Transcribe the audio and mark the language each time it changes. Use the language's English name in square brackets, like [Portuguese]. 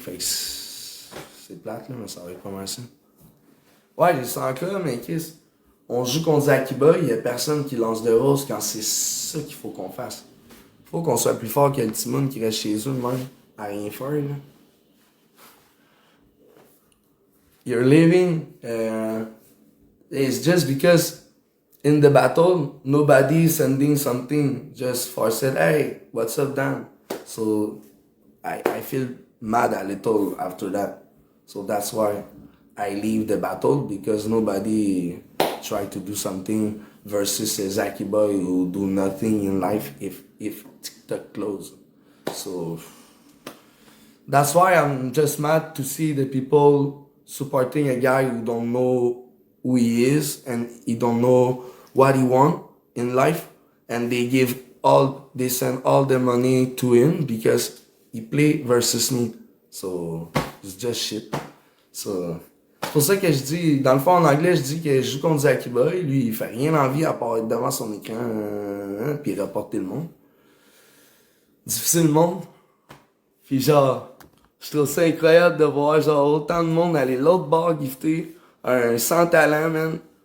[French] Fait que c'est plate, là, mais ça va être pas mal ça. Ouais, j'ai 100K, mais qu'est-ce? On joue contre Zakiba, il y a personne qui lance de rose quand c'est ça qu'il faut qu'on fasse. Faut qu'on soit plus fort que le Timoun qui reste chez eux, même, à rien faire, là. [English] You're leaving, it's just because in the battle, nobody is sending something just for said, hey, what's up, Dan? So, I feel mad a little after that. So that's why I leave the battle, because nobody tried to do something versus a Zaki boy who do nothing in life if TikTok closed. So, that's why I'm just mad to see the people supporting a guy who don't know who he is and he don't know what he want in life, and they send all the money to him because he play versus me. So it's just shit. [French] So c'est pour ça que je dis, dans le fond en anglais, je dis que je joue contre Zakiba et lui il fait rien en vie à part être devant son écran puis reporter le monde. Difficile le monde. Puis genre, je trouve ça incroyable de voir genre autant de monde aller l'autre bord gifter un sans talent, man.